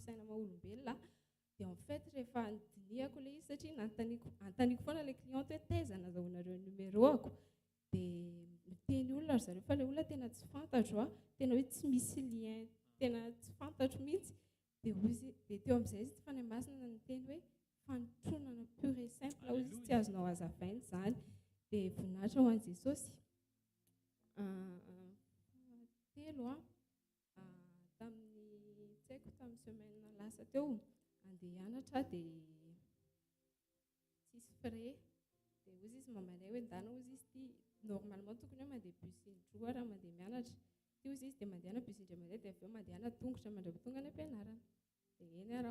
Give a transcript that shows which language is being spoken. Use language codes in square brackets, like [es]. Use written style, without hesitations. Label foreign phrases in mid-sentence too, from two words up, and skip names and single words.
[mg] saina maha-olombelona dia [fr] en fait [mg] rehefa nidinihako ilay izy satria antaniko foana ilay cliente hoe taiza nazahoanareo numéro-ako dia miteny olona ry zareo fa ilay olona tena tsy fantatro tena hoe tsy misy lien tena tsy fantatro mihitsy dia teo amin'izay izy fa ny masina ny teny hoe fanotronana [fr] pure et simple [mg] ozy izy tsy azonao hazavaina izany dia voninahitra ho an' Jesosy telo tamin'ny tsy haiko tamin'ny semaine lasa teo andeha hianatra dia tsisy frais dia ozy izy mamanay hoe ndana ozy izy ty normalement tokony hoe mandeha bus indroa raha mandeha mianatra ty ozy izy dia mandehana bus indray mandeha dia avy eo mandehana tongotra mandra-tonga any am-pianarana dia eny ara